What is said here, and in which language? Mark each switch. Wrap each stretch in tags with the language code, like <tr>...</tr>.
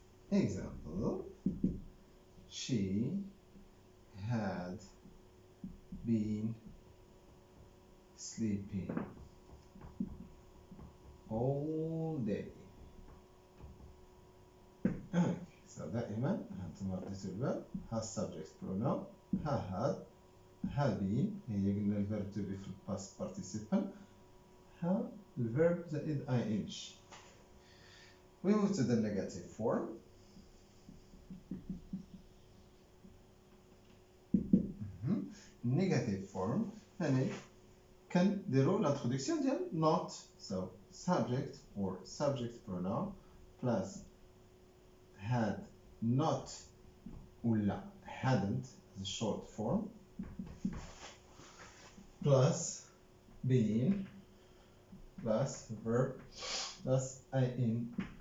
<en>Example: she had been sleeping all day. Okay.</en> <ar>So دائما هانتوما عطيتو الباب ها subject pronoun ها had ها been هي قلنا الفيرب to be في past participle ها الفيرب زائد ing.</ar> <en>We move to the negative form.</en> <ar>Negative form يعني كنديرو l'introduction ديال not.</ar> <en>So subject or subject pronoun plus had not ولا hadn't the short form plus been plus verb plus ing.</en>